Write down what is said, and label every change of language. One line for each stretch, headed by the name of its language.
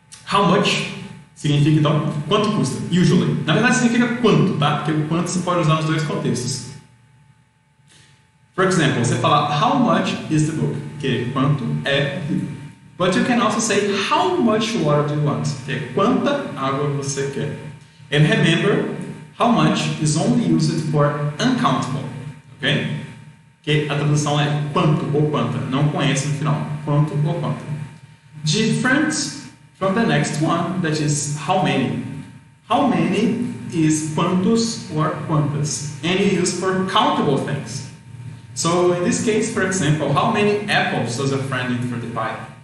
English: How much
Portuguese: significa então quanto custa,
English: usually.
Portuguese: Na verdade significa quanto, tá? Porque o quanto você pode usar nos dois contextos.
English: For example,
Portuguese: você fala
English: how much is the book,
Portuguese: que é quanto é o livro.
English: But you can also say how much water do you want,
Portuguese: que é quanta água você quer.
English: And remember, how much is only used for uncountable, ok?
Portuguese: Que a tradução é quanto ou quanta, não conhece no final, quanto ou quanta.
English: Different from the next one, that is how many. How many is
Portuguese: quantos or quantas,
English: and you use for countable things. So in this case, for example, how many apples does a friend eat for the pie?